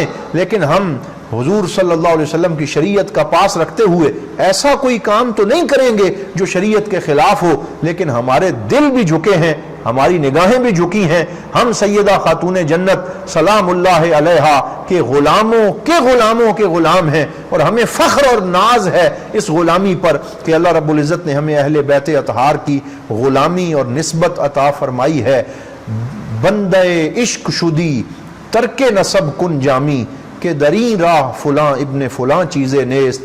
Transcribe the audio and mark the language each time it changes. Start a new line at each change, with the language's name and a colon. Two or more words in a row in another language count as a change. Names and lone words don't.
Urdu: لیکن ہم حضور صلی اللہ علیہ وسلم کی شریعت کا پاس رکھتے ہوئے ایسا کوئی کام تو نہیں کریں گے جو شریعت کے خلاف ہو، لیکن ہمارے دل بھی جھکے ہیں، ہماری نگاہیں بھی جھکی ہیں، ہم سیدہ خاتون جنت سلام اللہ علیہا کے غلاموں کے غلام ہیں، اور ہمیں فخر اور ناز ہے اس غلامی پر کہ اللہ رب العزت نے ہمیں اہل بیت اطہار کی غلامی اور نسبت عطا فرمائی ہے۔
Persian: بندے عشق شدی ترک نسب کن جامی، کہ دری راہ فلاں ابن فلاں چیزیں نیست۔